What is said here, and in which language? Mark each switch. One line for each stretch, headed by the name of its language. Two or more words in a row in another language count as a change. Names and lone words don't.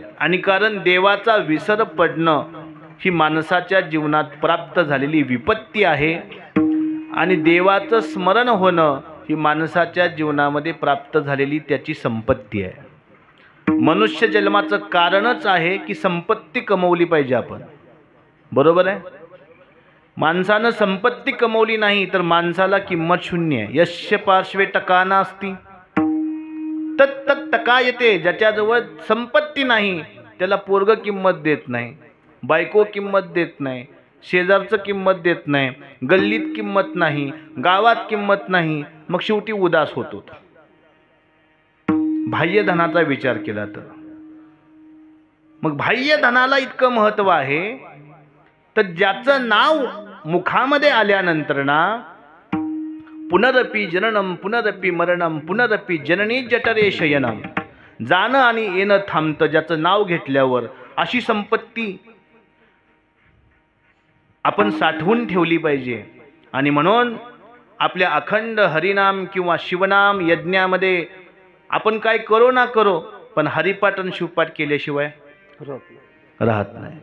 Marathi: आणि कारण देवाचा विसर पडणं ही माणसाच्या जीवनात प्राप्त झालेली विपत्ती आहे आणि देवाचं स्मरण होणं ही माणसाच्या जीवनामध्ये प्राप्त झालेली त्याची संपत्ती आहे. मनुष्य जन्माचं कारणच आहे की संपत्ती कमवली पाहिजे आपण, बरोबर आहे. माणसानं संपत्ती कमवली नाही तर माणसाला किंमत शून्य आहे.
Sanskrit: यस्य पार्श्वे टका नास्ति तत् टका येते.
Marathi: ज्याच्याजवळ संपत्ती नाही त्याला पोरग किंमत देत नाही, बायको किंमत देत नाही, शेजारचं किंमत देत नाही, गल्लीत किंमत नाही, गावात किंमत नाही, मग शेवटी उदास होतो. बाह्य धनाचा विचार केला तर मग बाह्य धनाला इतकं महत्त्व आहे तर ज्याचं नाव मुखामध्ये आल्यानंतर ना
Sanskrit: पुनरपि जननम पुनरपि मरणम पुनरपि जननी जठरे शयनम,
Marathi: जाणं आणि येणं थांबतं ज्याचं नाव घेतल्यावर. अशी संपत्ती आपण साठवून ठेवली पाहिजे. आणि म्हणून आपल्या अखंड हरिनाम किंवा शिवनाम यज्ञामध्ये आपण काय करो ना करो पण हरिपाठ आणि शिवपाठ केल्याशिवाय राहत नाही.